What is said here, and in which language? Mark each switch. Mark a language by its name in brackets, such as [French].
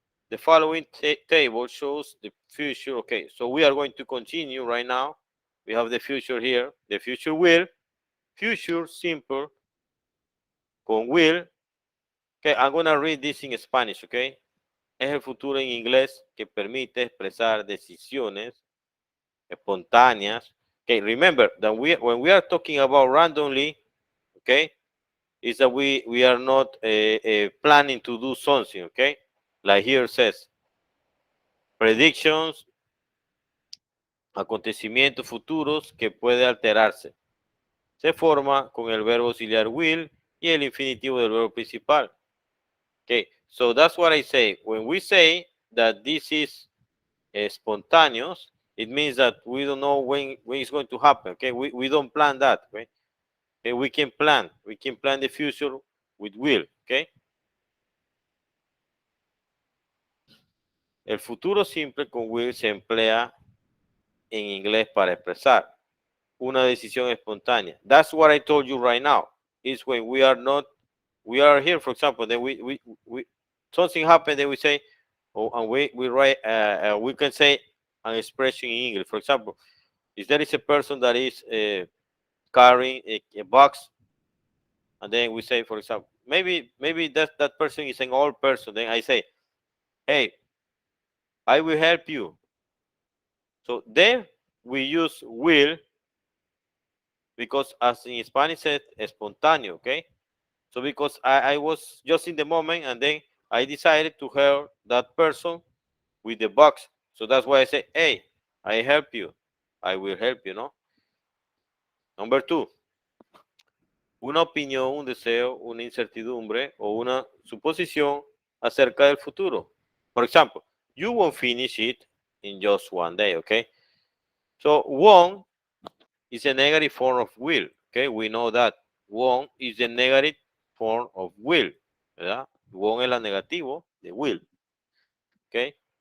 [English] The following table shows the future. Okay, so we are going to continue right now. We have the future here. The future will, future simple, con will. Okay, I'm going to read this in Spanish, okay? [Spanish] Es el futuro en inglés que permite expresar decisiones espontáneas. [English] Okay, remember that when we are talking about randomly, okay, is that we are not planning to do something, okay? Like here says, predictions, [Spanish] acontecimientos futuros que puede alterarse. Se forma con el verbo auxiliar will y el infinitivo del verbo principal. [English] Okay, so that's what I say. When we say that this is spontaneous, it means that we don't know when it's going to happen. Okay, we don't plan that. Okay? Okay, we can plan. We can plan the future with will. Okay. [Spanish] El futuro simple con will se emplea en inglés para expresar una decisión espontánea. [English] That's what I told you right now. Is when we are not, we are here, for example, then we something happened, then we say, oh, and we write, we can say an expression in English. For example, if there is a person that is carrying a box, and then we say, for example, maybe that person is an old person, then I say, hey, I will help you. So then we use will because as in Spanish said, espontáneo, okay? So because I was just in the moment and then I decided to help that person with the box. So that's why I say, hey, I help you. I will help you, no? Number two, [Spanish] una opinión, un deseo, una incertidumbre o una suposición acerca del futuro. [English] For example, you won't finish it in just one day, okay? So won't is a negative form of will, okay? We know that. Won't is a negative form of will, ¿verdad? [Spanish] Won't es la negativo de will, okay?